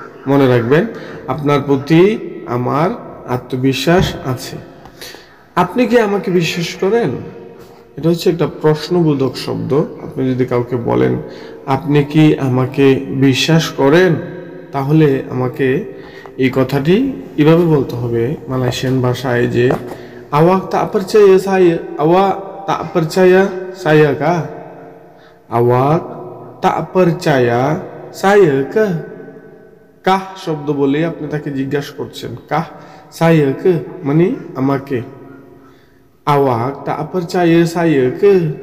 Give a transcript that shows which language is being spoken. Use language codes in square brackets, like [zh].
[bn] মনে রাখবেন, আপনার প্রতি আমার আত্মবিশ্বাস আছে। আপনি কি আমাকে বিশ্বাস করেন? এটা হচ্ছে একটা প্রশ্নবোধক শব্দ। আপনি যদি কাউকে বলেন আপনি কি আমাকে বিশ্বাস করেন, তাহলে আমাকে এই কথাটি এভাবে বলতে হবে মালয়েশিয়ান ভাষায় যে [ms] awak tak percaya saya, awak tak percaya saya kah? Awak tak percaya saya ke? [bn] কাহ শব্দ বলে আপনি তাকে জিজ্ঞাসা করছেন, কাহ [ms] saya ke [bn] মানে আমাকে। [ms] awak tak percaya saya ke?